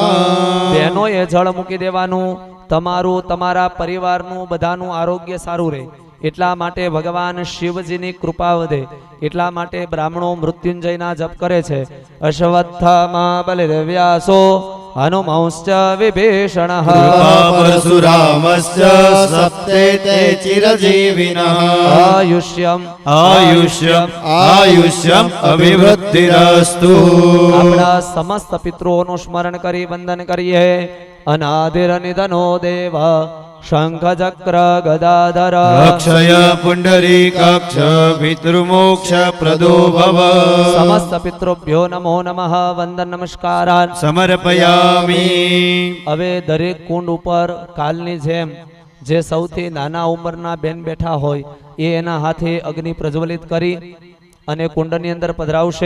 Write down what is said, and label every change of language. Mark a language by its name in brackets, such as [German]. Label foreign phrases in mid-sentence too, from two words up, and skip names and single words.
[Gujarati] બહેનોએ જળ મૂકી દેવાનું. તમારું તમારા પરિવારનું બધાનું આરોગ્ય સારું રહે એટલા માટે ભગવાન શિવજીની કૃપા વધે એટલા માટે બ્રાહ્મણો મૃત્યુંજયના જપ કરે છે. [Sanskrit] અશ્વત્થામા બલિર્વ્યાસો હનુમંશ્ચ વિભીષણઃ कृपा परशुरामश्च सप्ते ते चिरजीविनः આયુષ્યમ आयुष्यम् आयुष्यम् अभिवृद्धिरस्तु [Gujarati] આપણા સમસ્ત પિતૃઓનું સ્મરણ કરી વંદન કરીએ. [Sanskrit] અનાદિર નિધનો દેવ શંખ ચક્ર ગદાધર अक्षय पुण्डरीकाक्ष पितृमोक्ष प्रदो भव સમસ્ત પિતૃભ્યો નમો નમઃ વંદન નમસ્કારાન समर्पयामि [Gujarati] હવે દરેક કુંડ ઉપર કાલની જેમ જે સૌથી નાના ઉંમરના બેન બેઠા હોય એ એના હાથે અગ્નિ પ્રજ્વલિત કરી અને કુંડની અંદર પધરાવશે.